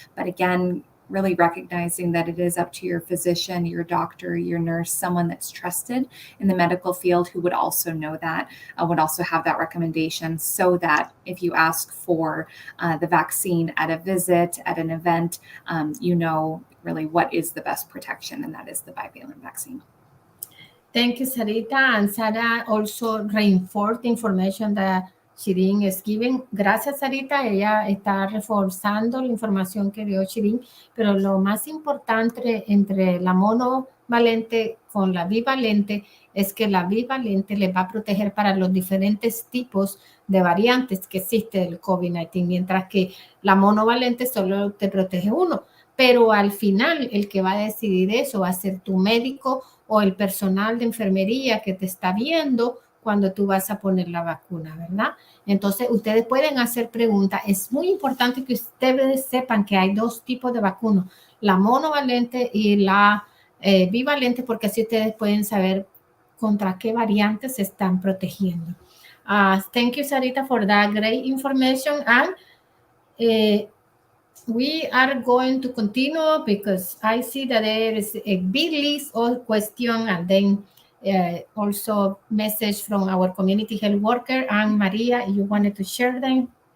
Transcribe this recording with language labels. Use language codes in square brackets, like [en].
[en] But again, really recognizing that it is up to your physician, your doctor, your nurse, someone that's trusted in the medical field who would also know that, would also have that recommendation, so that if you ask for the vaccine at a visit, at an event, really what is the best protection, and that is the bivalent vaccine. Thank you, Sarita. And Sarah also reinforced the information that Shireen is giving. [es] Gracias, Sarita. Ella está reforzando la información que dio Shireen, pero lo más importante entre la monovalente con la bivalente es que la bivalente les va a proteger para los diferentes tipos de variantes que existe del COVID-19, mientras que la monovalente solo te protege uno. Pero al final, el que va a decidir eso va a ser tu médico o el personal de enfermería que te está viendo cuando tú vas a poner la vacuna, ¿verdad? Entonces, ustedes pueden hacer preguntas. Es muy importante que ustedes sepan que hay dos tipos de vacunas, la monovalente y la bivalente, porque así ustedes pueden saber contra qué variantes se están protegiendo. [en] Thank you, Sarita, for that great information. And we are going to continue because I see that there is a big list of questions, and then also message from our community health worker, and Maria, you wanted to share them.